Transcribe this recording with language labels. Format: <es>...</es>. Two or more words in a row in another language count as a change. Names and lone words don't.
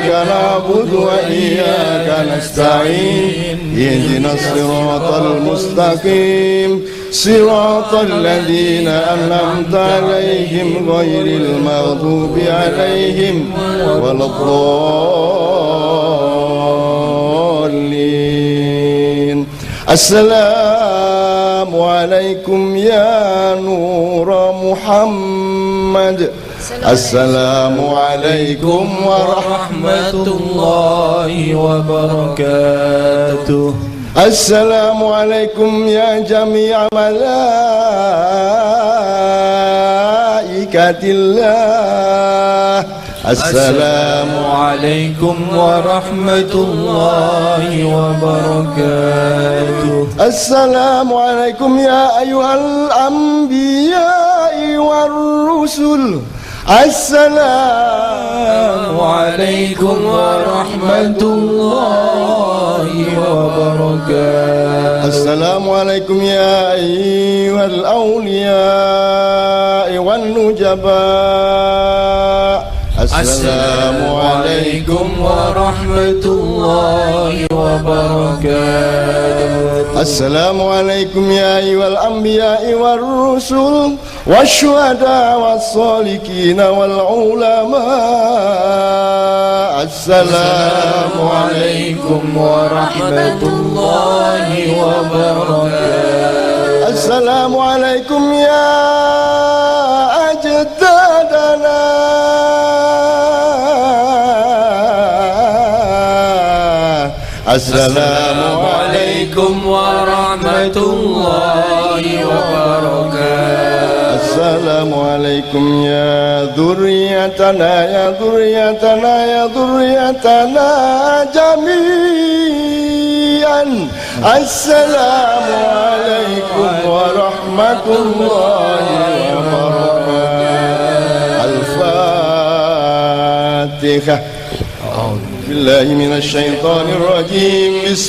<ar>نعبد وإياك نستعين اهدنا الصراط المستقيم صراط الذين أنعمت عليهم غير المغضوب عليهم ولا الضالين السلام عليكم يا نور محمد. السلام عليكم ورحمة الله وبركاته. السلام عليكم يا جميع ملائكة الله. السلام عليكم ورحمة الله وبركاته. السلام عليكم يا أيها الأنبياء والرسل. السلام عليكم ورحمة الله وبركاته. السلام عليكم يا أيها الأولياء والنجباء. السلام عليكم ورحمة الله وبركاته. السلام عليكم يا أيها الأنبياء والرسل والشهداء والسالكين والعلماء. السلام عليكم ورحمة الله وبركاته. السلام عليكم يا أجدادنا. السلام عليكم ورحمة الله وبركاته. السلام عليكم يا ذرياتنا يا ذرياتنا يا ذرياتنا جميعا. السلام عليكم ورحمة الله وبركاته. Al-Fatihah. بالله من الشيطان الرجيم.</ar>